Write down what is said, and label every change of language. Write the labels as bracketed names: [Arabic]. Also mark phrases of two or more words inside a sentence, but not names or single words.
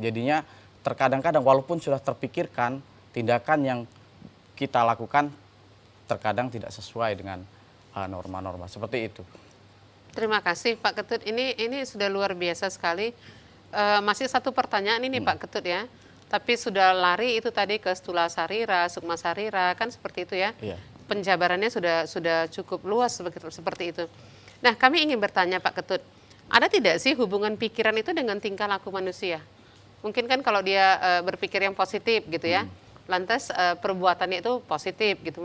[Indonesian] Jadinya terkadang-kadang walaupun sudah terpikirkan, tindakan yang kita lakukan terkadang tidak sesuai dengan norma-norma. Seperti itu. Terima kasih Pak Ketut. Ini sudah luar biasa sekali. Masih satu pertanyaan ini Pak Ketut ya. Tapi sudah lari itu tadi ke [Sanskrit] stula sarira, sukma sarira, [Indonesian] kan seperti itu ya. Iya. Penjabarannya sudah cukup luas seperti itu. Nah, kami ingin bertanya Pak Ketut, ada tidak sih hubungan pikiran itu dengan tingkah laku manusia? Mungkin kan kalau dia berpikir yang positif gitu ya, lantas perbuatannya itu positif gitu.